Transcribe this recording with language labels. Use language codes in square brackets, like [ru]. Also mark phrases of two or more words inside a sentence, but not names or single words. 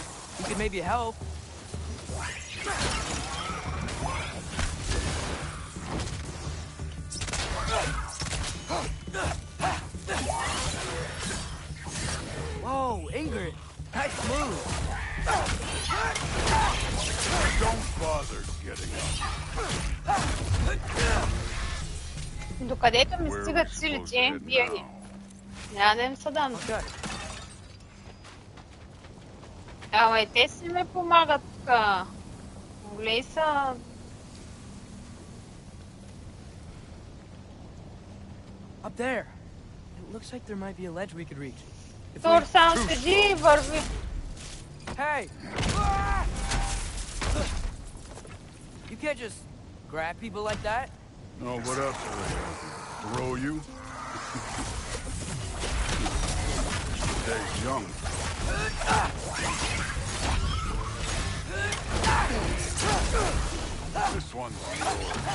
[en] You could maybe help. Whoa, Ingrid. Nice move. Don't bother getting up. [bg] Докъдето ми стигат силите, бия ги. Няма да им се дам. Ама и те си ми помагат тук. Могли са... [en] Up there. It looks like there might be a ledge we could reach. [bg] Тор сам седи и върви. [en] Hey! You can't just grab people like that. No, what else are they gonna do? Throw you? Stay young. This one's yours.